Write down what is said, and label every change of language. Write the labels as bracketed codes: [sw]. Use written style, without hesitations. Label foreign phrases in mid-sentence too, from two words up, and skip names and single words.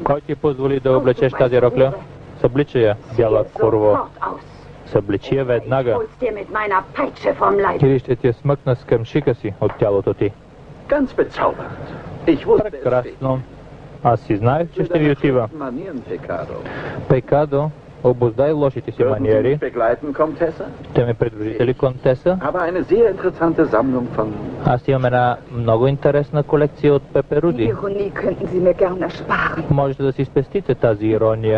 [bg] Кой ти позволи да облечеш тази рокля? Съблича я, бяла курво. [de] Sofort aus. [bg] Събличи я [de] Ich [bg] веднага. [de] hol's dir mit meiner Peitsche vom Leib. [bg] Или ще ти я смъкна с къмшика си от тялото ти. [de] Ganz bezaubernd. Ich wusste es. [bg] Прекрасно. Аз си знаех, че ще ви отива. [de] Manieren, Pecado. [bg] Пекадо, обоздай лошите си маниери. Ще ме придружите ли, контеса? Аз имам една много интересна колекция от пеперуди. Можете да си спестите тази ирония.